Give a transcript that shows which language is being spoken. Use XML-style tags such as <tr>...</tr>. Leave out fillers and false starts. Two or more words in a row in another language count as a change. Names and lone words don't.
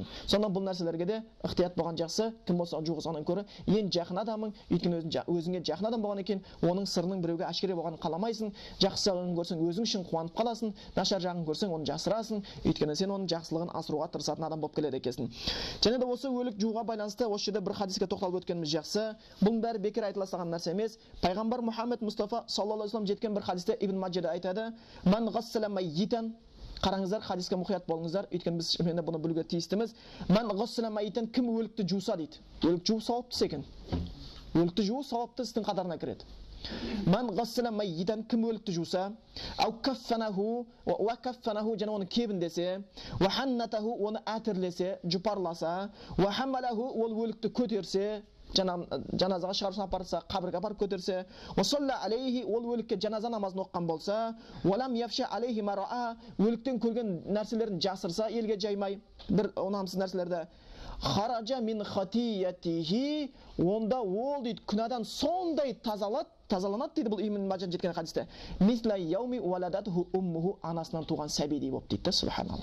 <kk>Сонда бұл нәрселерге де ықтият болған жақсы, кім болса жуғызғаннан көрі ең жақын адамың, өйткені өзіңе жақын адам болған екен, оның сырының біреуге әшкере болғанын қаламайсың. Жақсы жағын көрсең өзің үшін қуанып қаласың, нашар жағын көрсең оны жасырасың, өйткені сен оның жақсылығын асыруға тырысатын адам болып келеді екенсің. Және де осы өлік жууға байланысты осы жерде бір хадиске тоқталып өткеніміз жақсы. Бұның бәрі бекер айтыла салған нәрсе емес. Пайғамбар Мұхаммед Мұстафа</kk> <ar>صلى الله عليه وسلم</ar> <kk>жеткен бір хадисте Ибн Маджада айтады:</kk> <ar>"من غسل ميتا",</ar> <kk>қараңыздар, хадиске мұқият болыңыздар, өйткені біз енді бұны білуге тиістіміз.</kk> <ar>"من غسل ميتا",</ar> <kk>кім өлікті жуса дейді. Өлік жуу сауапты екен. Өлікті жуу сауапты істің қатарына кіреді.</kk> <ar>"من غسل ميتا",</ar> <kk>кім өлікті жуса,</kk> <ar>"أو كفنه", وكفنه,</ar> <kk>және оны кебіндесе,</kk> <ar>"وحنطه",</ar> <kk>оны әтірлесе, жұпарласа,</kk> <ar>"وحمله",</ar> <kk>ол өлікті көтерсе, жаназаға шығарып апарса, қабірге апарып көтерсе,</kk> <ar>"وصلى عليه",</ar> <kk>ол өлікке жаназа намазын оққан болса,</kk> <ar>"ولم يفش عليه ما رأى",</ar> <kk>өліктен көрген нәрселерін жасырса, елге жаймай, бір ұнамсыз нәрселерді,</kk> <ar>"خرج من خطيئته",</ar> <kk>онда ол дейді күнәдан сондай тазаланады дейді бұл Ибн Маджа жеткен хадисте.</kk> <ar>"مثل يوم ولدته أمه",</ar> <kk>анасынан туған сәбидей болып дейді, субханалла.</kk>